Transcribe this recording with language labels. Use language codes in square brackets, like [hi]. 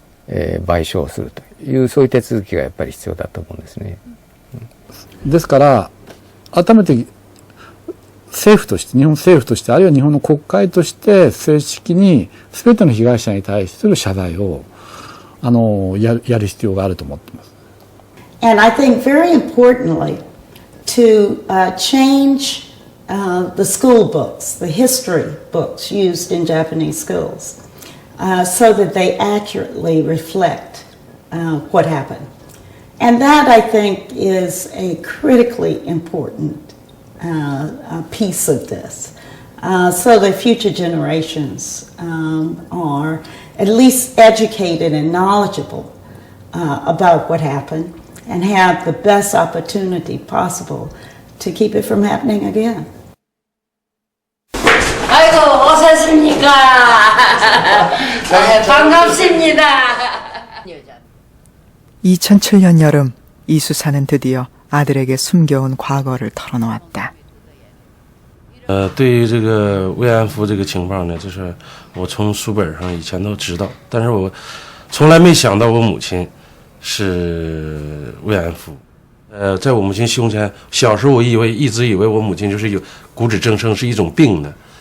[ja] 賠償をするというそういう手続きがやっぱり必要だと思うんですね。ですから改めて政府として日本政府としてあるいは日本の国会として正式に全ての被害者に対する謝罪をやる必要があると思っています。 [en] And I think very importantly to change the school books, the history books used in Japanese schools, so that they accurately reflect what happened. And that, I think, is a critically important piece of this, so that future generations are at least educated and knowledgeable about what happened and have the best opportunity possible to keep it from happening again. [ko] 아이고, 오셨습니까? 반갑습니다. 2007년 여름 이수사는 드디어 아들에게 숨겨온 과거를 털어놓았다. [zh] 对于这个慰安妇这个情报呢，就是我从书本上以前都知道，但是我从来没想到我母亲是慰安妇。在我母亲胸前，小时候我一直以为我母亲就是有骨质增生，是一种病的。